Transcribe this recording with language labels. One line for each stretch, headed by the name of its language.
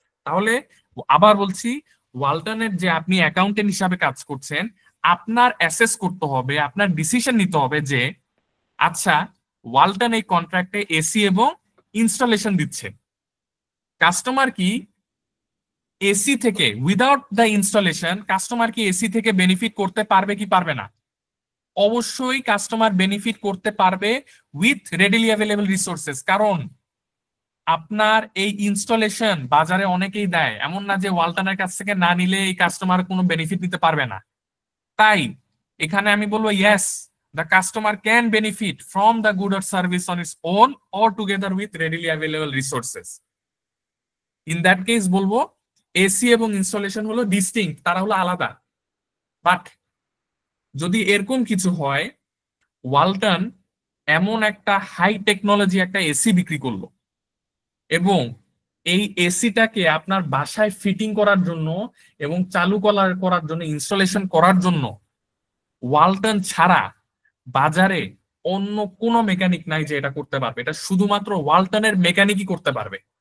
Bangla: তাহলে আবার বলছি, ওয়ালটনের যে আপনি অ্যাকাউন্টেন্ট হিসাবে কাজ করছেন, আপনার অ্যাসেস করতে হবে, আপনার ডিসিশন নিতে হবে যে আচ্ছা ওয়ালটন এই কন্ট্রাক্টে এসি এবং ইনস্টলেশন দিচ্ছে, কাস্টমার কি এসি থেকে
English: without the installation
Bangla: কাস্টমার কি এসি থেকে বেনিফিট করতে পারবে কি পারবে না? অবশ্যই কাস্টমার বেনিফিট করতে পারবে
English: with readily available resources,
Bangla: কারণ আপনার এই ইনস্টলেশন বাজারে অনেকেই দেয়, এমন না যে ওয়ালটনের কাছ থেকে না নিলে এই কাস্টমার কোনো বেনিফিট নিতে পারবে না। তাই এখানে আমি বলবো yes,
English: the customer can benefit from the good or service on its own or together with readily available resources. In that case
Bangla: বলবো এসি এবং ইনস্টলেশন হলো ডিস্টিংক্ট, তারা হলো আলাদা। বাট যদি এরকম কিছু হয়, ওয়ালটন এমন একটা হাই টেকনোলজি একটা এসি বিক্রি করলো এবং এই এসিটাকে আপনার বাসায় ফিটিং করার জন্য এবং চালু করার জন্য, ইনস্টলেশন করার জন্য ওয়ালটন ছাড়া বাজারে অন্য কোনো মেকানিক নাই যে এটা করতে পারবে, এটা শুধুমাত্র ওয়ালটনের মেকানিকই করতে পারবে।